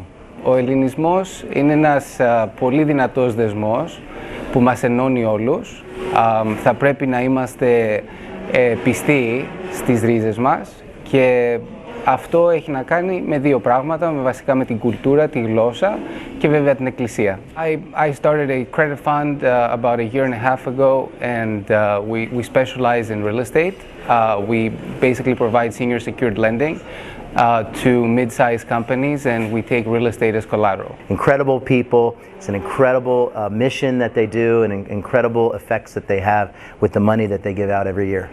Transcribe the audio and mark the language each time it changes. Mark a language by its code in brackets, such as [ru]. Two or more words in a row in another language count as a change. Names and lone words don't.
[el] Ο ελληνισμός είναι ένας πολύ δυνατός δεσμός που μας ενώνει όλους. Θα πρέπει να είμαστε πιστοί στις ρίζες μας και αυτό έχει να κάνει με δύο πράγματα, βασικά με την κουλτούρα, τη γλώσσα και βέβαια την εκκλησία. [en] I started a credit fund about a year and a half ago and we specialize in real estate. We basically provide senior secured lending to mid-sized companies and we take real estate as collateral. Incredible people, it's an incredible mission that they do and incredible effects that they have with the money that they give out every year.